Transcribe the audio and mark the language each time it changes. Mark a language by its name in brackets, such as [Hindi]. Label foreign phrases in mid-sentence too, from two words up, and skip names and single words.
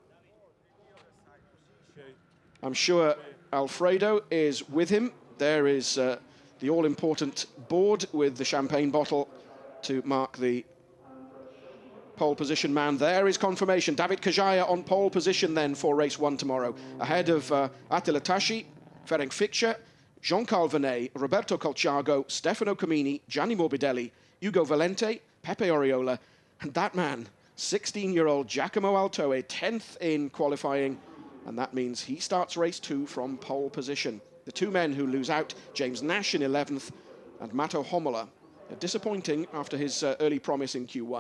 [English] I'm sure Alfredo is with him. There is the all-important board with the champagne bottle to mark the pole position man. There is confirmation. David Kajaya on pole position then for race 1 tomorrow. Ahead of Attila Tashi, Ferenc Fikscher, Jean-Carl Vernet, Roberto Colciago, Stefano Camini, Gianni Morbidelli, Ugo Valente, Pepe Oriola, and that man, 16-year-old Giacomo Altoe, 10th in qualifying, and that means he starts race 2 from pole position. The two men who lose out, James Nash in 11th and Mato Homola, disappointing after his early promise in Q1.